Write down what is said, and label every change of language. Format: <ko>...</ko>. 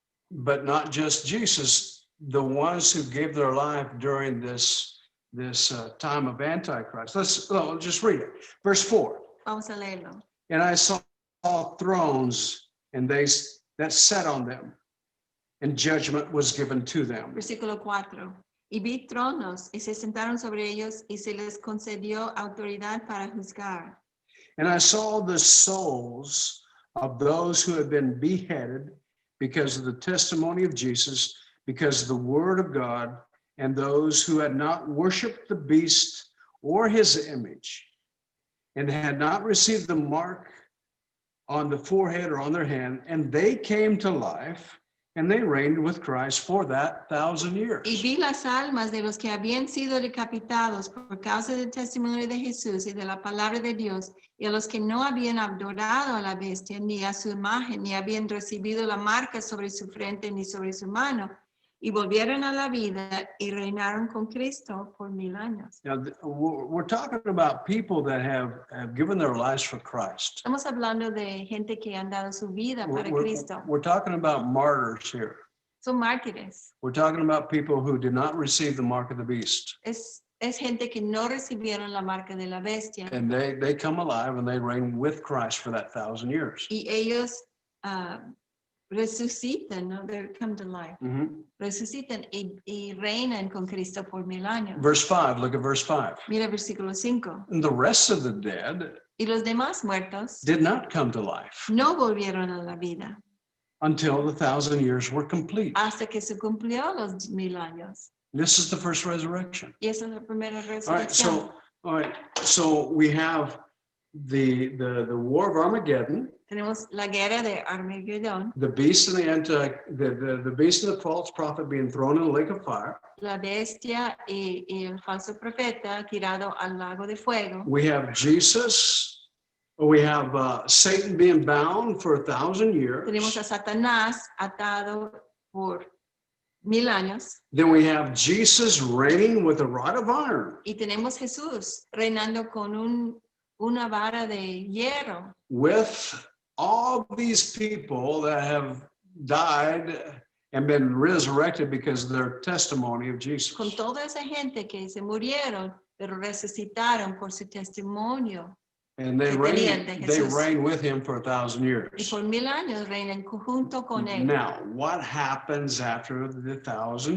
<en>But not just Jesus, the ones who gave their life during this time of Antichrist. Let's just read it. Verse 4.</en> <es>Vamos a leerlo.</es> <en>And I saw thrones, and they that sat on them, and judgment was given to them.</en> <es>Versículo 4. Y vi tronos, y se sentaron sobre ellos, y se les concedió autoridad para juzgar.</es> <en>And I saw the souls of those who had been beheaded because of the testimony of Jesus, because of the word of God, and those who had not worshiped the beast or his image, and had not received the mark on the forehead or on their hand, and they came to life, and they reigned with Christ for that 1,000 years.</en> <es>Y vi las almas de los que habían sido decapitados por causa del testimonio de Jesús y de la palabra de Dios, y a los que no habían adorado a la bestia, ni a su imagen, ni habían recibido la marca sobre su frente, ni sobre su mano, y volvieron a la vida y reinaron con Cristo por 1000 años.</es> <en>Now, we're talking about people that have given their lives for Christ.</en> <es>Estamos hablando de gente que han dado su vida para Cristo.</es> <en>We're talking about martyrs here.</en> <es>Son mártires.</es> <en>We're talking about people who did not receive the mark of the beast.</en> <es>Es gente que no recibieron la marca de la bestia.</es> <en>And they come alive and they reign with Christ for that 1,000 years.</en> <es>Y ellos resucitan, ¿no?</es> <en>They come to life. Mm-hmm.</en> <es>Resucitan y reinan con Cristo por 1000 años.</es> <en>Verse 5, look at verse 5.</en> <es>Mira versículo 5.</es> <en>And the rest of the dead</en> <es>Y los demás muertos</es> <en>did not come to life</en> <es>no volvieron a la vida</es> <en>until the 1,000 years were complete.</en> <es>hasta que se cumplió los 1000 años.</es> <en>This is the first resurrection.</en> <es>Y esa es la primera</es> <en>All right,</en> <es>resurrección.</es> <en>so we have the war of Armageddon,</en> <es>Tenemos la guerra de Armagedón,</es> <en>the beast and the beast and the false prophet being thrown in the lake of fire.</en> <es>la bestia y el falso profeta tirado al lago de fuego.</es> <en>We have Jesus. We have Satan being bound for 1,000 years.</en> <es>Tenemos a Satanás atado por 1000 años.</es> <en>Then we have Jesus reigning with a rod of iron.</en> <es>Y tenemos Jesús reinando con una vara de hierro.</es> <en>With all these people that have died and been resurrected because of their testimony of Jesus.</en> <es>Con toda esa gente que se murieron, pero resucitaron por su testimonio.</es> <en>And they reign with him for 1,000</en> <es>Y</es> <en>years.</en> <es>por 1000 años reinan junto con él.</es> <en>Now, what happens after the 1,000</en>